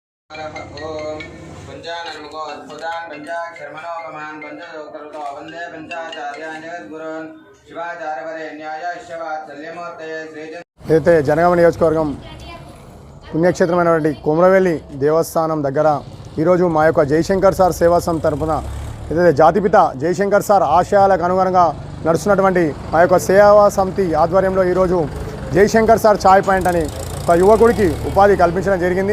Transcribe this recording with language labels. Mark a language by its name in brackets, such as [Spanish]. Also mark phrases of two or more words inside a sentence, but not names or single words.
[Sanskrit] ओम पंचाननमुको अद्भुतान् पंचाक्षरमनोगमान् पंचदोक्तरुतो वन्दे पंचाचार्यान् जगद्गुरून् शिवाचार्यवरेण्याय शिवात्सल्यमूर्तये [Telugu] అయితే జనగామ నియోజకవర్గం పుణ్యక్షేత్రమైనటువంటి కొమరవెల్లి దేవస్థానం దగ్గర ఈరోజు మా యొక్క జయశంకర్ సార్ సేవా సంస్థ తరపున ఏదైతే జాతిపిత జయశంకర్ సార్ ఆశయాలకు అనుగుణంగా నడుస్తున్నటువంటి మా యొక్క సేవా సమితి ఆధ్వర్యంలో ఈరోజు జయశంకర్ సార్ ఛాయ్ పాయింట్ అని ఒక యువకుడికి ఉపాధి కల్పించడం జరిగింది.